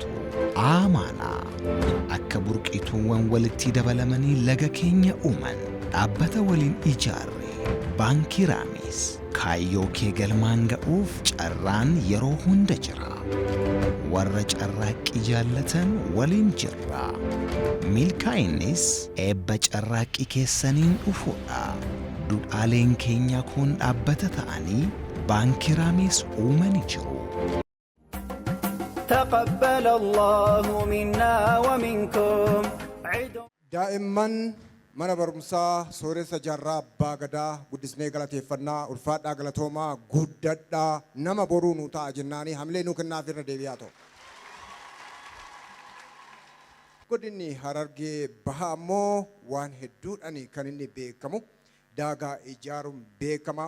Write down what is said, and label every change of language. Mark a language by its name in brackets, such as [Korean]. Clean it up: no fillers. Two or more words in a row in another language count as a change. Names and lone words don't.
[Oromo] Amaanaa akka burqituuwwan walitti dabalamanii laga keenya uuman dhaabbata waliin ijaarre baankii Raamiis kaayyoo kee galmaan ga'uuf carraan yeroo hunda jira. Warra carraaqqii jaallatan waliin jirra. Milkaa'innis eebba carraaqqii keessaniin dhufuudha. Duudhaaleen keenya kun dhaabbata ta'anii baankii Raamiis uumanii jiru. [Arabic] تقبل الله منا ومنكم. [Oromo] Daa'imman mana barumsaa sooressa jaarraa abbaa gadaa guddisnee galateeffannaa ulfaadhaa galatoomaa guddadhaa nama boruu nu ta'a jennaanii hamlee nu kennaaf irra deebi'aa ta'u. Godinni Harargee Bahaa ammoo waan hedduudhaan kan inni beekamu daagaa ijaaruun beekama.